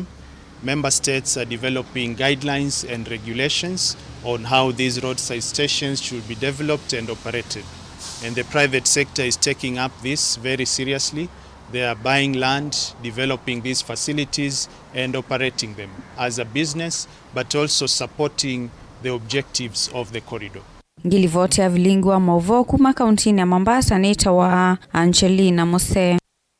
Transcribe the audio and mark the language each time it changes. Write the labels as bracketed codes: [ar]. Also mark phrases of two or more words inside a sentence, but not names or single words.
[en] Member states are developing guidelines and regulations on how these roadside stations should be developed and operated. And the private sector is taking up this very seriously. They are buying land, developing these facilities and operating them as a business, but also supporting the objectives of the corridor. [kam] Ngilivote ya vilingu wa mauvo kuma kauntini ya Mombasa nita wa Angelina Moseno.